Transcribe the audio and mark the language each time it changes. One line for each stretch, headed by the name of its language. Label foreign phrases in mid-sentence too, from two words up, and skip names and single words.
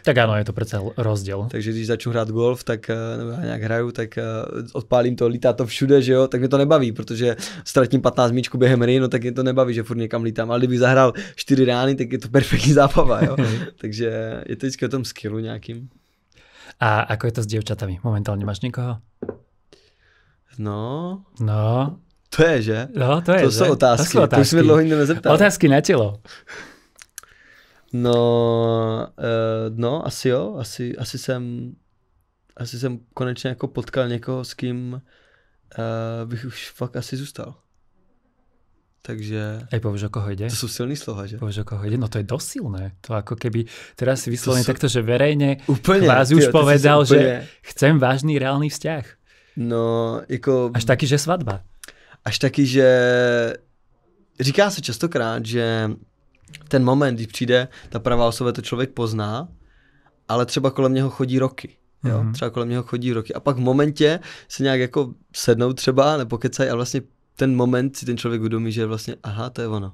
Czech: Tak ano, je to přece rozdíl. Takže když začnu hrát golf, tak nebo já nějak hraju, tak odpálím to, lítá to všude, že jo, tak mě to nebaví, protože ztratím 15 míčků během hry, no tak mě to nebaví, že furt někam lítám, ale kdybych zahrál 4 rány, tak je to perfektní zábava, jo. Takže je to vždycky o tom skillu nějakým.
Slovak: A ako je to s dievčatami? Momentálne máš niekoho?
Czech: No. To je, že? No, to je, to že? Jsou otázky. To už jsme dlouho nikdo nezeptal. Otázky na tělo. No, asi jo. Asi jsem konečně jako potkal někoho, s kým bych už fakt asi zůstal. Takže...
Slovak: Ej, povieš, o koho ide?
Czech: To sú silný slova, že?
Slovak: Povieš, o koho ide? No to je dosť silné. To ako keby teraz si vyslovene takto, že verejne úplne, kvázi už povedal, že chcem vážný reálny vzťah.
Czech: No, jako...
Slovak: Až taky, že svadba. Až taky, že...
Czech: Říká se častokrát, že ten moment, když přijde ta pravá osoba, to člověk pozná, ale třeba kolem něho chodí roky. Jo? Třeba kolem něho chodí roky. A pak v momentě se nějak jako sednou třeba, nebo kecají a vlastně ten moment si ten člověk uvědomí, že vlastně, aha, to je ono.